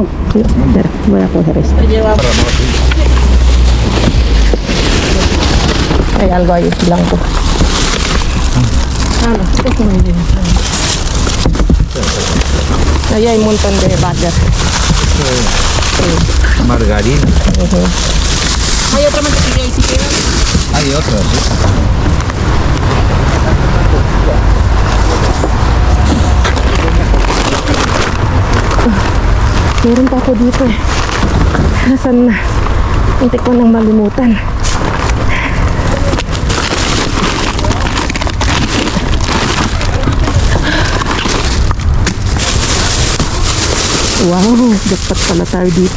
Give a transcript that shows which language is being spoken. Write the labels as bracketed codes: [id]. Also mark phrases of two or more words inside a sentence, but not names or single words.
[es] Espera, voy a coger esto. Hay algo ahí blanco. Ahí hay un montón de butter. Margarina. Hay otra mantequilla ahí si quieres. Hay otras, ¿sí? [tl] Meron pa ako dito eh. Nasaan na? Hindi ko nang malimutan. Wow, dapat pala tayo dito.